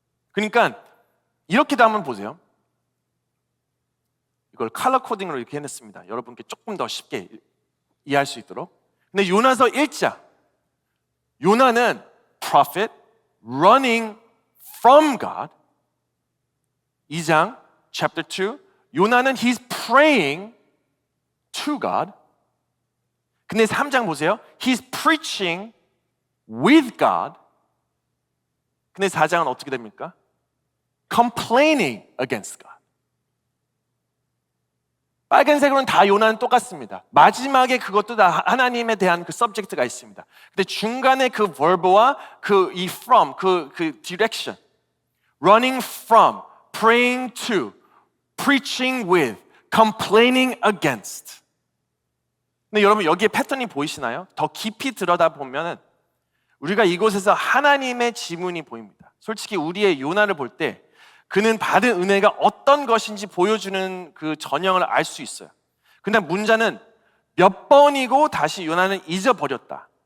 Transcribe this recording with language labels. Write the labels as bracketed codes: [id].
[ko] 그러니까 이렇게도 한번 보세요. 이걸 컬러 코딩으로 이렇게 해냈습니다. 여러분께 조금 더 쉽게 이해할 수 있도록. 근데 요나서 1장, 요나는 [en] prophet running from God. [ko] 2장 [en] chapter 2, [ko] 요나는 [en] he's praying to God. [ko] 근데 3장 보세요. [en] he's preaching with God. [ko] 근데 4장은 어떻게 됩니까? [en] complaining against God. [ko] 빨간색으로는 다 요나는 똑같습니다. 마지막에 그것도 다 하나님에 대한 그 subject가 있습니다. 근데 중간에 그 [en] verb와 그 이 from, 그 direction, running from, praying to, preaching with, complaining against. [ko] 근데 여러분 여기에 패턴이 보이시나요? 더 깊이 들여다보면 우리가 이곳에서 하나님의 지문이 보입니다. 솔직히 우리의 요나를 볼 때 그는 받은 은혜가 어떤 것인지 보여주는 그 전형을 알 수 있어요. 근데 문제는 몇 번이고 다시 요나는 잊어버렸다.